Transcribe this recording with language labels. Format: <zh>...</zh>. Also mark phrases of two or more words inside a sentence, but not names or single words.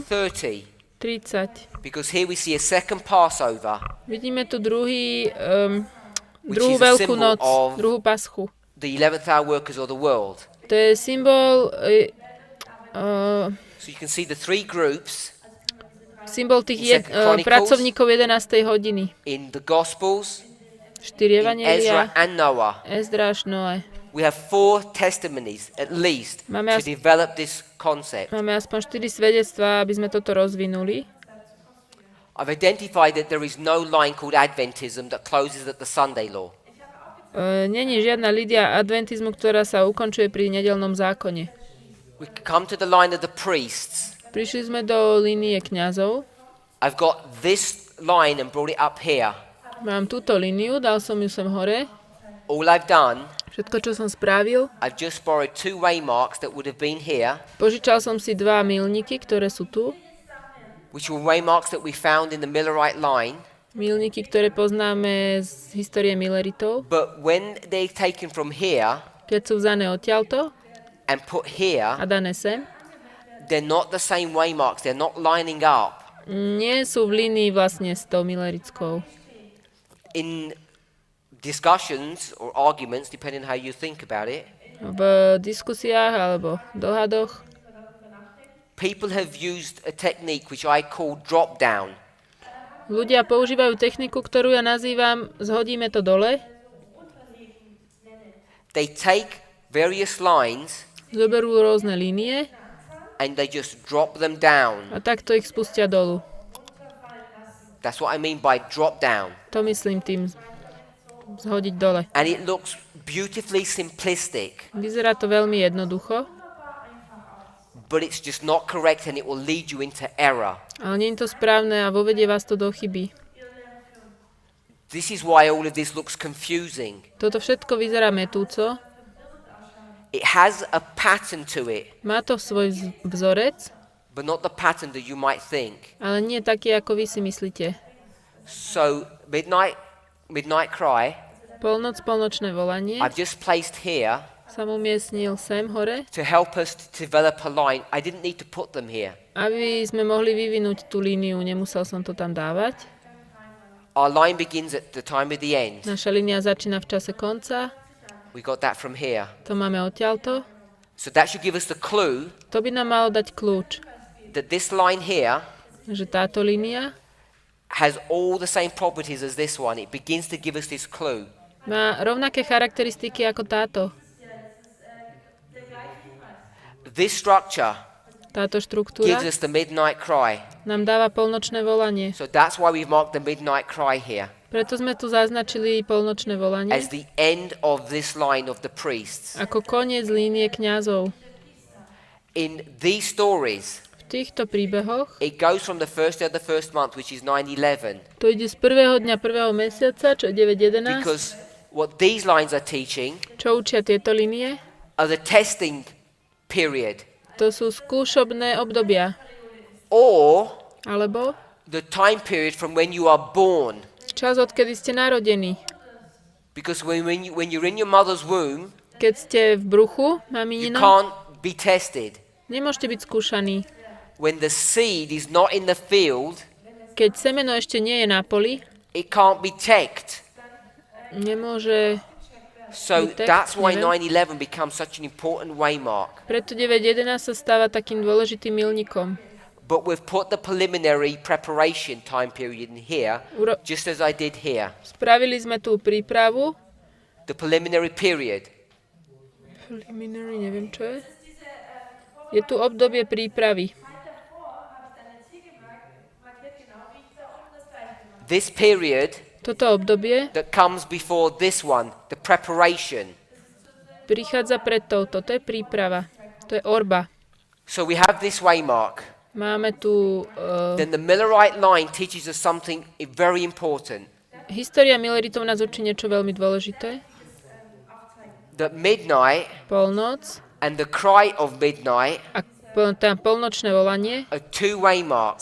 <en>30, 30. because here we see a second Passover,</en> <sk>Vidíme tu druhú</sk> <en>is a</en> <sk>veľkú</sk> <en>symbol</en> <sk>noc,</sk> <en>of-</en> <sk>druhú paschu.</sk> <en>the 11th hour workers of the world.</en> <sk>To je symbol,</sk> <en>So you can see the three groups</en> <sk>symbol tých</sk> <en>Second Chronicles.</en> <sk>pracovníkov 11. hodiny.</sk> <en>in the Gospels, 4 in Ezra</en> <sk>evanjelia,</sk> <en>and Noah.</en> <sk>Ezdra až Noé.</sk> <en>We have 4 testimonies at least</en> <sk>Máme</sk> <en>to develop this concept.</en> <sk>Máme aspoň 4 svedectvá, aby sme toto rozvinuli.</sk> <en>I've identified that there is no line called Adventism that closes at the Sunday law.</en> <sk>Není žiadna línia adventizmu, ktorá sa ukončuje pri nedeľnom zákone.</sk> <en>We come to the line of the priests.</en> <sk>Prišli sme do línie kňazov.</sk> <en>I've got this line and brought it up here.</en> <sk>Mám túto líniu, dal som ju sem hore.</sk> <en>All I've done,</en> <sk>Všetko, čo som spravil.</sk> <en>I've just borrowed 2 waymarks that would have been here,</en> <sk>Požičal som si 2 milníky, ktoré sú tu.</sk> <en>which were waymarks that we found in the Millerite line.</en> <sk>Milníky, ktoré poznáme z histórie Milleritov.</sk> <en>But when they're taken from here</en> <sk>Keď sú vzané odtiaľto</sk> <en>and put here,</en> <sk>a dané sem,</sk> <en>they're not the same waymarks. They're not lining up.</en> <sk>nie sú v línii vlastne s tou Millerickou.</sk> <en>In discussions or arguments, depending how you think about it,</en> <sk>V diskusiách alebo dohadoch</sk> <en>people have used a technique which I call drop down.</en> <sk>ľudia používajú techniku, ktorú ja nazývam zhodíme to dole.</sk> <en>They take various lines</en> <sk>Zoberú rôzne línie</sk> <en>and they just drop them down.</en> <sk>a takto ich spustia dolu.</sk> <en>That's what I mean by drop down.</en> <sk>To myslím tým zhodiť dole.</sk> <en>And it looks beautifully simplistic,</en> <sk>Vyzerá to veľmi jednoducho,</sk> <en>but it's just not correct and it will lead you into error.</en> <sk>ale nie je to správne a vovedie vás to do chyby.</sk> <en>This is why all of this looks confusing.</en> <sk>Toto všetko vyzerá metúco,</sk> <en>It has a pattern to it,</en> <sk>má to svoj vzorec,</sk> <en>but not the pattern that you might think.</en> <sk>ale nie taký, ako vy si myslíte.</sk> <en>So, midnight cry,</en> <sk>Polnočné volanie</sk> <en>I've just placed here</en> <sk>som umiestnil sem hore,</sk> <en>to help us to develop a line. I didn't need to put them here.</en> <sk>aby sme mohli vyvinúť tú líniu, nemusel som to tam dávať.</sk> <en>Our line begins at the time of the end.</en> <sk>Naša línia začína v čase konca,</sk> <en>We got that from here.</en> <sk>to máme odtiaľto.</sk> <en>So that should give us the clue</en> <sk>To by nám malo dať kľúč,</sk> <en>that this line here</en> <sk>že táto línia</sk> <en>has all the same properties as this one. It begins to give us this clue.</en> <sk>má rovnaké charakteristiky ako táto.</sk> <en>This structure</en> <sk>Táto</sk> <en>gives</en> <sk>štruktúra</sk> <en>us the midnight cry.</en> <sk>nám dáva polnočné volanie.</sk> <en>So that's why we've marked the midnight cry here</en> <sk>Preto sme tu zaznačili polnočné volanie</sk> <en>as the end of this line of the priests.</en> <sk>ako koniec línie kňazov.</sk> <en>In these stories,</en> <sk>V týchto príbehoch</sk> <en>it goes from the first day of the first month, which is 9/11,</en> <sk>to ide z prvého dňa prvého mesiaca, čo je 9.11.</sk> <en>because what these lines are teaching</en> <sk>Čo učia tieto línie?</sk> <en>are the testing period,</en> <sk>To sú skúšobné obdobia.</sk> <en>or</en> <sk>Alebo</sk> <en>the time period from when you are born.</en> <sk>čas, odkedy ste narodení.</sk> <en>Because when you're in your mother's womb,</en> <sk>Keď ste v bruchu,</sk> <en>you</en> <sk>maminino,</sk> <en>can't be tested.</en> <sk>nemôžete byť skúšaní.</sk> <en>When the seed is not in the field,</en> <sk>Keď semeno ešte nie je na poli,</sk> <en>it can't be checked.</en> <sk>nemôže.</sk> <en>So Detect, that's why</en> <sk>neviem.</sk> <en>9/11 becomes such an important waymark.</en> <sk>Preto 9.11 sa stáva takým dôležitým milníkom.</sk> <en>But we've put the preliminary preparation time period in here, just as I did here.</en> <sk>Spravili sme tú prípravu.</sk> <en>The preliminary period. Preliminary,</en> <sk>neviem čo je. Je tu obdobie prípravy.</sk> <en>This period</en> <sk>Toto obdobie</sk> <en>that comes before this one, the preparation.</en> <sk>prichádza pred touto. To je príprava. To je orba.</sk> <en>So we have this waymark.</en> <sk>Máme tu</sk> <en>Then the Millerite line teaches us something very important.</en> <sk>história Milleritov nás učí niečo veľmi dôležité.</sk> <en>That midnight</en> <sk>Polnoc</sk> <en>and the cry of midnight</en> <sk>a polnočné volanie</sk> <en>are two waymarks.</en>